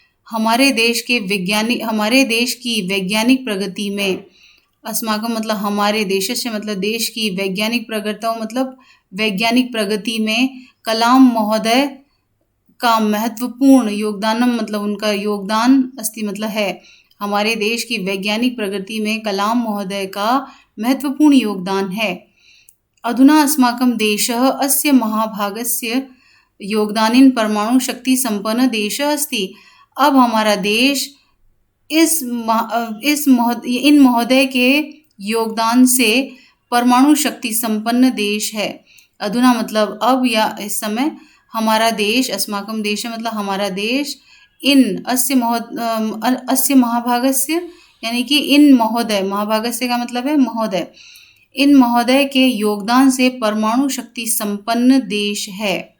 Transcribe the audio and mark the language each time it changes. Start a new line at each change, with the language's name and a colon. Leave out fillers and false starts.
Hindi: हमारे देश की वैज्ञानिक प्रगति में, अस्माकं मतलब हमारे देशस्य मतलब देश की, वैज्ञानिक प्रगतौ मतलब वैज्ञानिक प्रगति में, कलाम महोदय का महत्वपूर्ण, योगदानम मतलब उनका योगदान, अस्ति मतलब है. हमारे देश की वैज्ञानिक प्रगति में कलाम महोदय का महत्वपूर्ण योगदान है.
Sanskrit: अधुना अस्माकं देशः अस्य महाभागस्य योगदानेन परमाणु शक्ति संपन्न देशः अस्ति.
Hindi: अब हमारा देश इन महोदय के योगदान से परमाणु शक्ति संपन्न देश है. अधुना मतलब अब या इस समय, हमारा देश, अस्माकं देश मतलब हमारा देश, इन अस्य महाभागस्य यानी कि इन महोदय, महाभागस्य का मतलब है महोदय, इन महोदय के योगदान से परमाणु शक्ति संपन्न देश है.